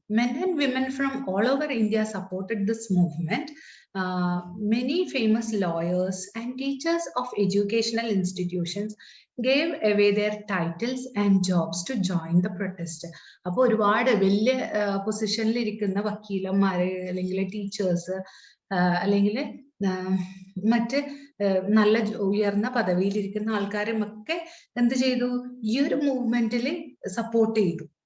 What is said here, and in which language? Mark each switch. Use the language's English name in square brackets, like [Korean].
[English] Men and women from all over India supported this movement. Many famous lawyers and teachers of educational institutions gave away their titles and jobs to join the protest. [Malayalam] അപ്പൊ ഒരുപാട് വലിയ പൊസിഷനിൽ ഇരിക്കുന്ന വക്കീലന്മാര് അല്ലെങ്കിൽ teachers അല്ലെങ്കിൽ മറ്റ് നല്ല ഉയർന്ന പദവിയിൽ ഇരിക്കുന്ന ആൾക്കാരും ഒക്കെ എന്ത് ചെയ്തു, ഈ ഒരു മൂവ്മെന്റിൽ സപ്പോർട്ട് ചെയ്തു.